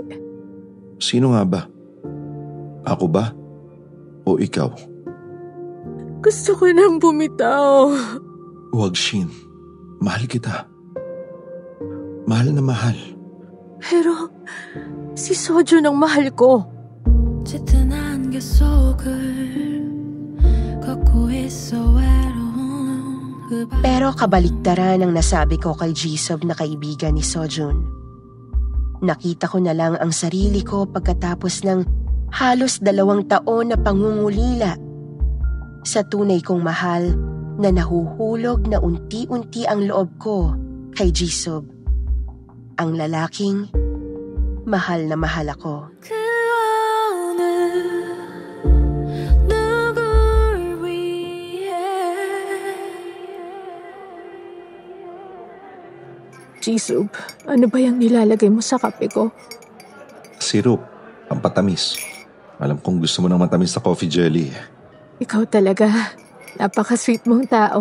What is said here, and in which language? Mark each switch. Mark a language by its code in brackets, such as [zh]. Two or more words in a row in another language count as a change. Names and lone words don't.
[tl] Sino nga ba? Ako ba? O ikaw? Gusto ko nang bumitaw. Huwag, Shin. Mahal kita. Mahal na mahal. Pero si Sojun ang mahal ko. [ko] 짙은 안개 속을 걷고 있어 외로운 그 밤. [tl] Pero kabaligtaran ang nasabi ko kay Jisub na kaibigan ni Sojun. Nakita ko na lang ang sarili ko pagkatapos ng halos 2 taon na pangungulila sa tunay kong mahal na nahuhulog na unti-unti ang loob ko kay Jisub. Ang lalaking mahal na mahal ako. [ko] 그 어느 누굴 위해 [tl] Jisub, ano ba yung nilalagay mo sa kape ko? Sirup. Pampatamis. Alam kong gusto mo ng matamis na [en] coffee jelly. [tl] Ikaw talaga. Napaka-sweet mong tao.